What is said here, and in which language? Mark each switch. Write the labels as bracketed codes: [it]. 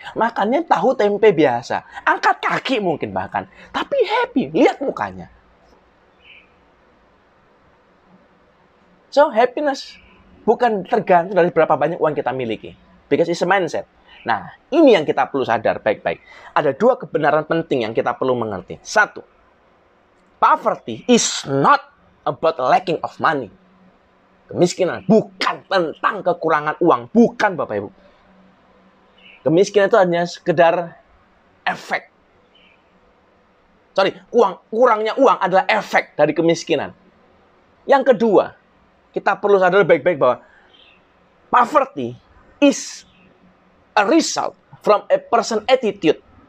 [id] Makannya tahu tempe biasa. Angkat kaki mungkin bahkan. Tapi happy. Lihat mukanya. So, happiness bukan tergantung dari berapa banyak uang kita miliki. [en] Because it's a mindset. [id] Nah, ini yang kita perlu sadar baik-baik. Ada dua kebenaran penting yang kita perlu mengerti. Satu, [en] poverty is not about lacking of money. [id] Kemiskinan bukan tentang kekurangan uang. Bukan, Bapak Ibu. Kemiskinan itu hanya sekedar efek. Kurangnya uang adalah efek dari kemiskinan. Yang kedua, kita perlu sadar baik-baik bahwa [en] poverty is a result from a person attitude.